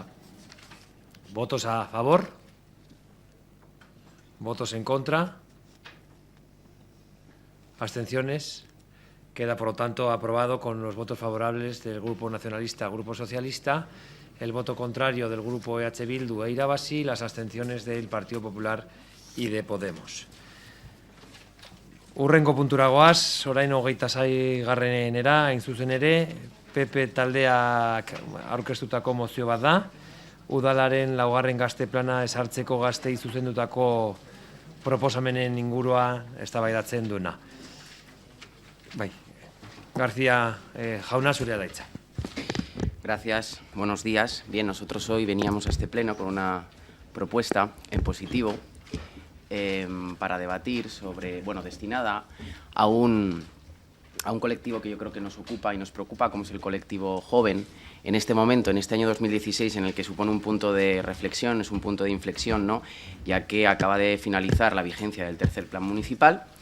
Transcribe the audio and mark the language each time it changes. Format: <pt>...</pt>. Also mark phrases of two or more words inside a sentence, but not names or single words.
<es>¿Votos a favor? ¿Votos en contra? ¿Abstenciones? Queda, por lo tanto, aprobado con los votos favorables del Grupo Nacionalista, Grupo Socialista, el voto contrario del Grupo EH Bildu e Irabazi y las abstenciones del Partido Popular y de Podemos.</es> <eu>Hurrengo puntura goaz, orain 26. hain zuzen ere, PP taldeak aurkeztutako mozio bat da, udalaren 2. gazte plana ezartzeko gaztei zuzendutako proposamenen ingurua eztabaidatzen duena. Bai, García jauna, zurea da hitza.</eu> <es>Gracias, buenos días. Bien, nosotros hoy veníamos a este pleno con una propuesta en positivo para debatir sobre, destinada a un colectivo que yo creo que nos ocupa y nos preocupa, como es el colectivo joven, en este momento, en este año 2016, en el que supone un punto de reflexión, es un punto de inflexión, ¿no?, ya que acaba de finalizar la vigencia del tercer plan municipal</es>